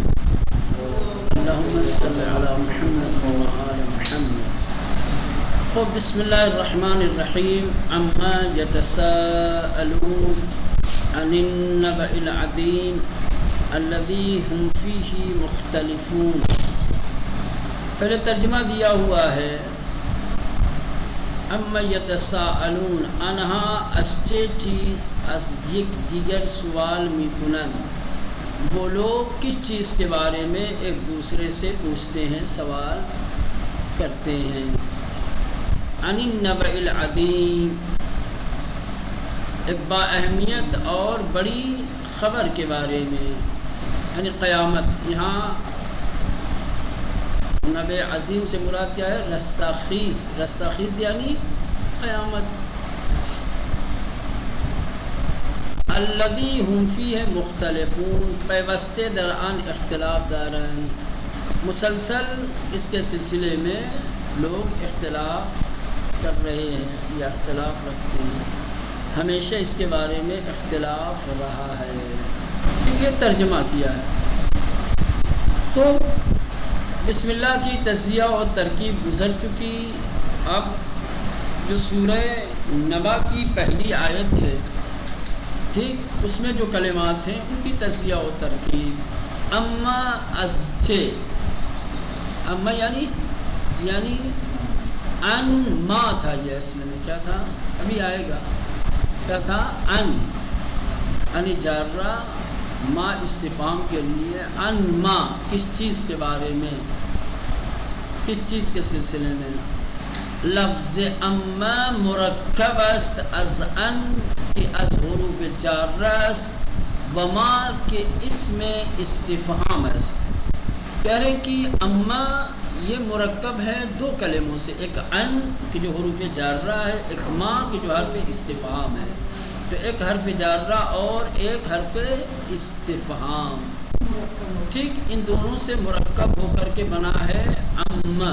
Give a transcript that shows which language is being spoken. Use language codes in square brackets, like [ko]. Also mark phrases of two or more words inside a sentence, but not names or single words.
[ar] اللهم صل على محمد وآل محمد. خب بسم الله الرحمن الرحيم. عما يتساءلون عن النبأ العظيم الذي هم فيه مختلفون. [ur] پہلے ترجمہ دیا ہوا ہے [ar] اما یتساءلون [fa] آنها از چه چیز از یک دیگر سوال میکنند. [ur] وہ لوگ کس چیز کے بارے میں ایک دوسرے سے پوچھتے ہیں، سوال کرتے ہیں. [ar] عن النبأ العظیم، [ur] ایک با اہمیت اور بڑی خبر کے بارے میں، یعنی قیامت. یہاں نبع عظیم سے مراد کیا ہے؟ [fa] رستاخیز. رستاخیز یعنی قیامت. [ar] الذی هم فیہ مختلفون، [fa] پیوستے در آن اختلاف دارند. [ur] مسلسل اس کے سلسلے میں لوگ اختلاف کر رہے ہیں یا اختلاف رکھتے ہیں، ہمیشہ اس کے بارے میں اختلاف رہا ہے. یہ ترجمہ کیا ہے. تو بسم اللہ کی تزیہ اور ترکیب گزر چکی. اب جو سورہ نبا کی پہلی آیت ہے، ٹھیک، اس میں جو کلمات ہیں ان کی تزیہ اور ترکیب. [fa] اما از چه، [ur] اما یعنی ان ما تھا. یہ اصل میں کیا تھا؟ ابھی آئے گا. کیا تھا؟ ان جارہ، ما استفہام کے لیے. ان ما کس چیز کے بارے میں، کس چیز کے سلسلے میں. [fa] لفظ اما مرکب است از ان کی از حروف جارہ است و ما کے اس میں استفہام است. [ur] کہہ رہے کہ اما یہ مرکب ہے دو کلموں سے، ایک ان کی جو حروف جارہ ہے، ایک ما کی جو حرف استفہام ہے. تو ایک حرف جارہ اور ایک حرف استفہام، ٹھیک، ان دونوں سے مرکب ہو کر کے بنا ہے اما.